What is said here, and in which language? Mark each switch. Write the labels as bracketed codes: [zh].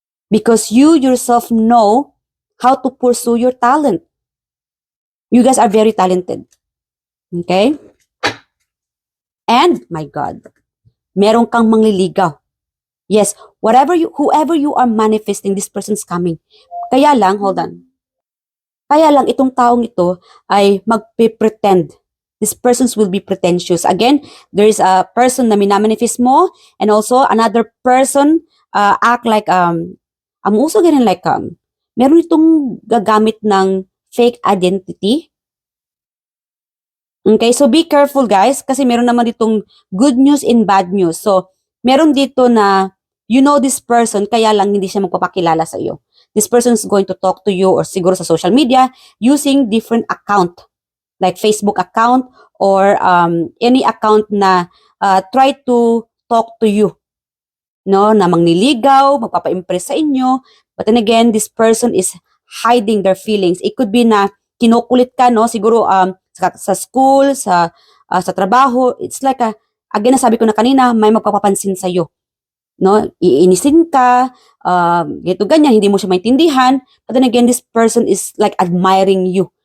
[en] Because you yourself know how to pursue your talent. You guys are very talented. Okay? And, my God, [tl] meron kang mangliligaw. [en] Yes, whoever you are manifesting, this person's coming. [tl] Kaya lang, [en] hold on. [tl] Kaya lang, itong taong ito ay magpe-pretend. [en] This person will be pretentious. Again, there is a person [tl] na minamanifest mo, [en] and also another person act like, I'm also getting like, [tl] meron itong gagamit ng fake identity. [en] Okay, so be careful guys, [tl] kasi meron naman ditong [en] good news and bad news. [tl] So, meron dito na [en] you know this person, [tl] kaya lang hindi siya magpapakilala sa iyo. [en] This person is going to talk to you or [tl] siguro sa [en] social media using different account, like Facebook account or any account na try to talk to you. No, [tl] na mangliligaw, magpapa-impress sa inyo. [en] But then again, this person is hiding their feelings. It could be [tl] na kinukulit ka, no? Siguro sa school, sa trabaho. [en] It's like again, [tl] nasabi ko na kanina, may magpapapansin sa iyo. No, iinisin ka, ganyan, hindi mo siya maintindihan. [en] But then again, this person is like admiring you.